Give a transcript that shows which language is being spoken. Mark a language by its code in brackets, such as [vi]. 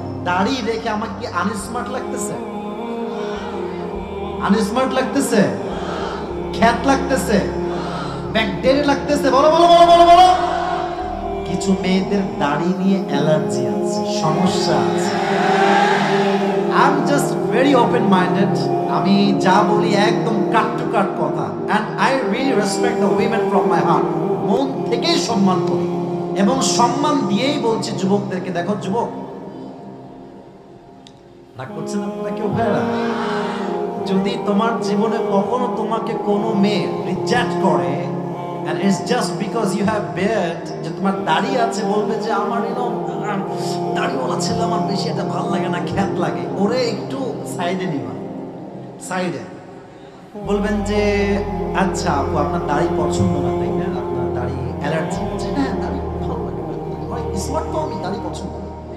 [bn] দাঁড়িয়ে রেখে আমাকে কি আনস্মার্ট লাগতেছে? আনস্মার্ট লাগতেছে? খ্যাত লাগতেছে? ব্যাকটেরিয়া লাগতেছে? বলো বলো বলো বলো বলো। কিছু মেয়েদের দাড়ি নিয়ে অ্যালার্জি আছে, সমস্যা আছে। [en] I'm just very open minded. [bn] আমি যা বলি একদম কাট টু কাট কথা, [en] and I really respect the women from my heart. [bn] মন থেকেই সম্মান করি এবং সম্মান দিয়েই বলছি যুবকদেরকে, দেখো যুবক, রাগ করছেন আপনারা কেউ ভাইরা? যদি তোমার জীবনে কখনো তোমাকে কোনো মেয়ে রিজেক্ট করে [en] and it's just because you have beard, [bn] যে তোমার দাড়ি আছে, বলবে যে আমার দাড়িওয়ালা ছেলে আমার বেশি এটা ভালো লাগে না, খ্যাত লাগে, ওরে একটু সাইডে নিবা, সাইডে বলবেন যে আচ্ছা আপু আপনার দাড়ি পছন্দ না তাই না, আপনার দাড়ি অ্যালার্জি আছে, হ্যাঁ দাড়ি ভালো লাগে, স্মার্ট তো আমি, দাড়ি পছন্দ না।